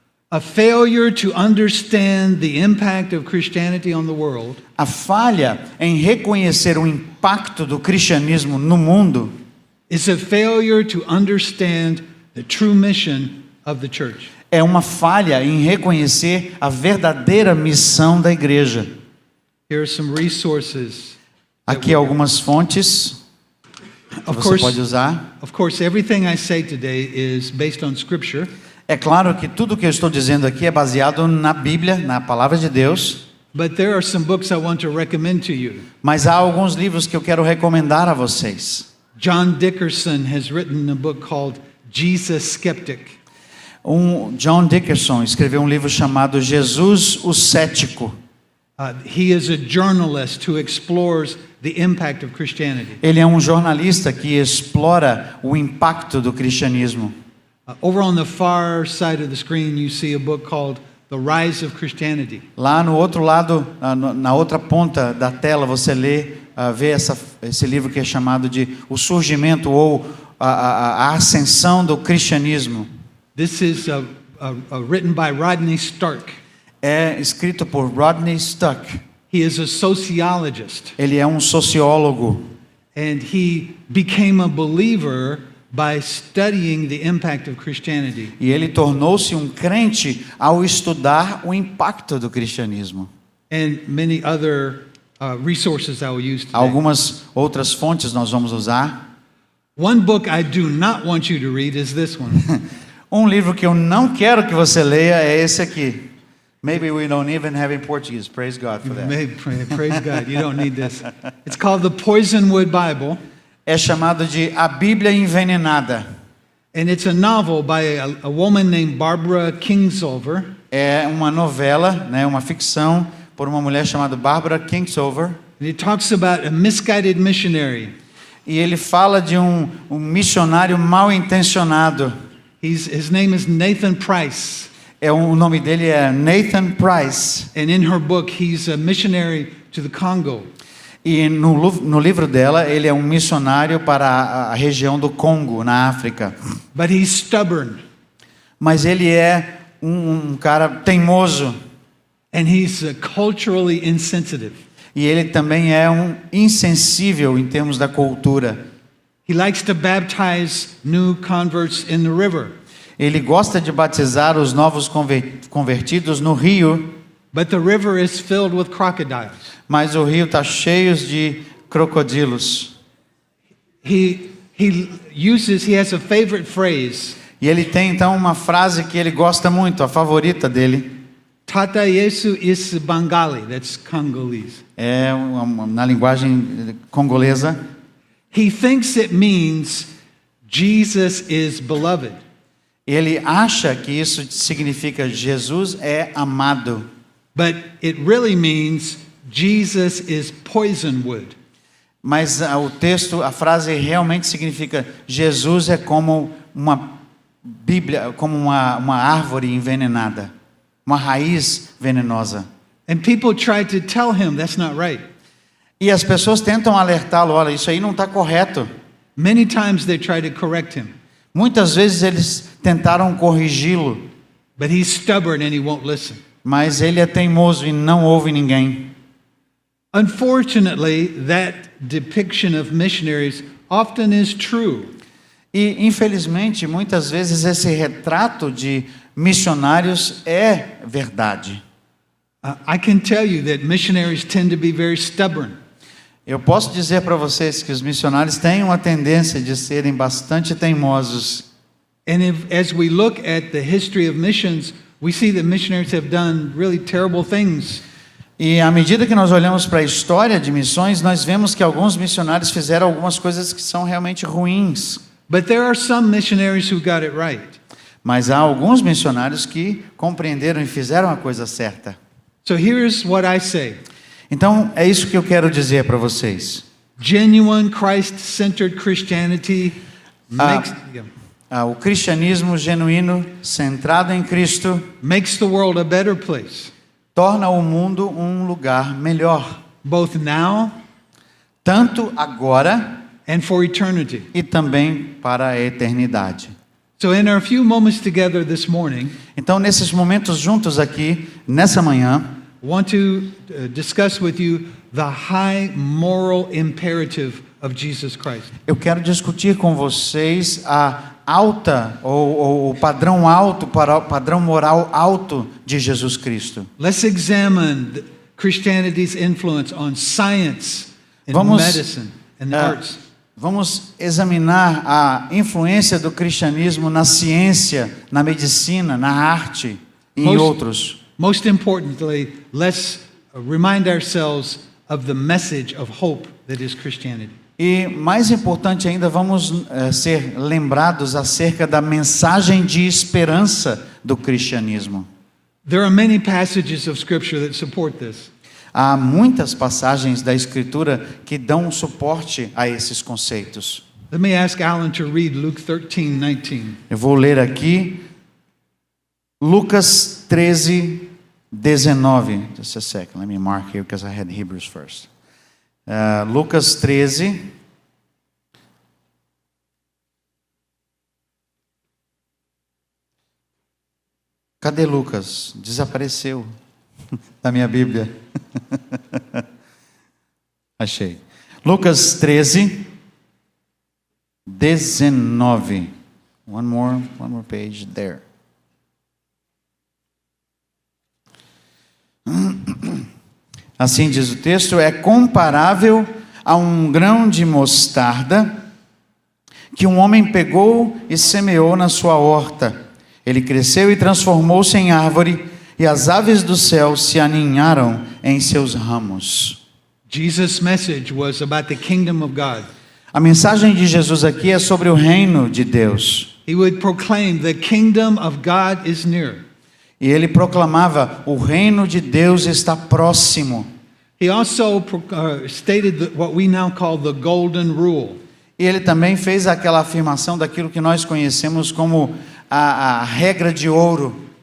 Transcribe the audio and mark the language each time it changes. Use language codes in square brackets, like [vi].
[en] A failure to understand the impact of Christianity on the world [pt] A falha em reconhecer o impacto do cristianismo no mundo [en] is a failure to understand the true mission of the church. [pt] é uma falha em reconhecer a verdadeira missão da igreja. [en] Here are some resources. [pt] Aqui algumas fontes que [en] Of [pt] você pode [en] course, [pt] usar. [en] everything I say today is based on scripture, [pt] É claro que tudo que eu estou dizendo aqui é baseado na Bíblia, na palavra de Deus, [en] but there are some books I want to recommend to you. [pt] mas há alguns livros que eu quero recomendar a vocês. [en] John Dickerson has written a book called Jesus Skeptic. [pt] John Dickerson escreveu um livro chamado Jesus o Cético. [en] He is a journalist who explores the impact of Christianity. [pt] Ele é um jornalista que explora o impacto do cristianismo. [en] Over on the far side of the screen, you see a book called The Rise of Christianity. [pt] Lá no outro lado, na outra ponta da tela, você vê esse livro que é chamado de O Surgimento ou a Ascensão do Cristianismo. [en] This is written by Rodney Stark. [pt] É escrito por Rodney Stark. [en] He is a sociologist, [pt] Ele é um sociólogo [en] and he became a believer by studying the impact of Christianity. [pt] e ele tornou-se um crente ao estudar o impacto do cristianismo. [en] And many other resources I will use today. [pt] Algumas outras fontes nós vamos usar. [en] One book I do not want you to read is this one. [pt] Um livro que eu não quero que você leia é esse aqui. [en] Maybe we don't even have in Portuguese. Praise God for that. Praise God, you don't need this. It's called the Poisonwood Bible, [pt] É chamado de A Bíblia Envenenada. [en] and it's a novel by a woman named Barbara Kingsolver. [pt] É uma novela, né, uma ficção por uma mulher chamada Barbara Kingsolver. [en] And it talks about a misguided missionary. [pt] E ele fala de um missionário mal intencionado. [en] His name is Nathan Price. [pt] O nome dele é Nathan Price. [en] And in her book, he's a missionary to the Congo. [pt] E no livro dela, ele é um missionário para a região do Congo, na África. [en] But he's stubborn. [pt] Mas ele é um cara teimoso. [en] And he's culturally insensitive. [pt] E ele também é um insensível em termos da cultura. [en] He likes to baptize new converts in the river. [pt] Ele gosta de batizar os novos convertidos no rio, [en] But the river is filled with crocodiles. [pt] mas o rio está cheio de crocodilos. [en] He has a favorite phrase. [pt] E ele tem então uma frase que ele gosta muito, a favorita dele. [en] Tata Yesu is Bengali. That's Congolese. [pt] É na linguagem congolesa. [en] He thinks it means Jesus is beloved. [pt] Ele acha que isso significa Jesus é amado. [en] But it really means Jesus is poisonwood. [pt] Mas o texto, a frase realmente significa Jesus é como uma Bíblia, como uma árvore envenenada, uma raiz venenosa. [en] And people try to tell him that's not right. [pt] E as pessoas tentam alertá-lo, olha, isso aí não está correto. [en] Many times they try to correct him, [pt] Muitas vezes eles tentaram corrigi-lo, [en] but he's stubborn and he won't listen. [pt] mas ele é teimoso e não ouve ninguém. [en] Unfortunately, that depiction of missionaries often is true. [pt] E, infelizmente, muitas vezes esse retrato de missionários é verdade. [en] I can tell you that missionaries tend to be very stubborn. [pt] Eu posso dizer para vocês que os missionários têm uma tendência de serem bastante teimosos. [en] And as we look at the history of missions, we see that missionaries have done really terrible things. [pt] E à medida que nós olhamos para a história de missões, nós vemos que alguns missionários fizeram algumas coisas que são realmente ruins. [en] But there are some missionaries who got it right. [pt] Mas há alguns missionários que compreenderam e fizeram a coisa certa. [en] So here's what I say. [pt] Então, é isso que eu quero dizer para vocês. [en] Genuine Christ-centered Christianity makes, [pt] O cristianismo genuíno, centrado em Cristo, [en] makes the world a better place, [pt] torna o mundo um lugar melhor, [en] both now [pt] tanto agora [en] and for eternity. [pt] e também para a eternidade. [en] So in our few moments together this morning, [pt] Então, nesses momentos juntos aqui, nessa manhã, [en] I want to discuss with you the high moral imperative of Jesus Christ. [pt] eu quero discutir com vocês a alta, ou o padrão alto, para o padrão moral alto de Jesus Cristo. [en] Let's examine Christianity's influence on science and [pt] Vamos, [en] medicine and the arts. [pt] Vamos examinar a influência do cristianismo na ciência, na medicina, na arte e em outros. [en] Most importantly, let's remind ourselves of the message of hope that is Christianity. [pt] E mais importante ainda, vamos ser lembrados acerca da mensagem de esperança do cristianismo. [en] There are many passages of Scripture that support this. [pt] Há muitas passagens da Escritura que dão suporte a esses conceitos. [en] Let me ask Alan to read Luke 13:19. [pt] Eu vou ler aqui Lucas 13:19. [en] Just a second, let me mark here because I had Hebrews first. [pt] Lucas 13. Cadê Lucas? Desapareceu da minha Bíblia. Achei. Lucas 13, 19. [en] One more page there. [pt] Assim diz o texto, é comparável a um grão de mostarda que um homem pegou e semeou na sua horta. Ele cresceu e transformou-se em árvore, e as aves do céu se aninharam em seus ramos. [en] Jesus' message was about the kingdom of God. [pt] A mensagem de Jesus aqui é sobre o reino de Deus. [en] He would proclaim the kingdom of God is near. [pt] E ele proclamava, o reino de Deus está próximo. [en] He also stated what we now call the golden rule. [pt] E ele também fez aquela afirmação daquilo que nós conhecemos como a regra de ouro.